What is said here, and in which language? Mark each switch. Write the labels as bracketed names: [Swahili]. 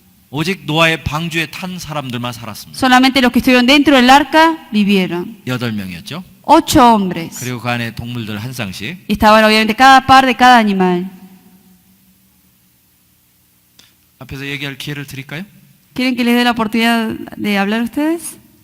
[Korean] 오직 노아의 방주에 탄 사람들만 살았습니다. [Spanish] Solamente los que estuvieron dentro del arca vivieron. [Korean] 8명이었죠. [Spanish] 8 hombres. [Korean] 그리고 그 안에 동물들 한 쌍씩. [Spanish] Y estaban obviamente cada par de cada animal. [Korean] 앞에서 얘기할 기회를 드릴까요? [Spanish] ¿Quieren que les dé la oportunidad de hablar ustedes?